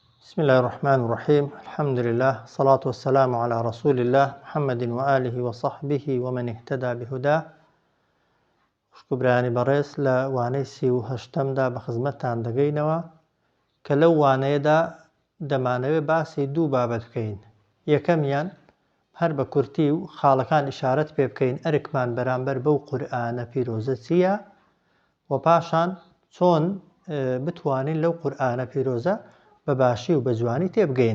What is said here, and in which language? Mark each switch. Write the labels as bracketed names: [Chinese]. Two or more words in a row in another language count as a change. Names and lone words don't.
[Arabic] بسم الله الرحمن الرحيم. الحمد لله، الصلاة والسلام على رسول الله محمد وآله وصحبه ومن اهتدى بهداه. [Central Kurdish] شكراني بريس لوانەی 38دا بە خزمەتتان دەگەینەوە کە لەو وانەیەدا دەمانەوێت باسی دوو بابەت بکەین. یەکەمیان هەر بە کورتی و خاڵەکان ئیشارەت پێ بکەین ئەرکمان بەرامبەر بەو قورئانە پیرۆزە چییە و پاشان چۆن بتوانین لەو قورئانە پیرۆزە بە باشی و بە جوانی تێبگەین.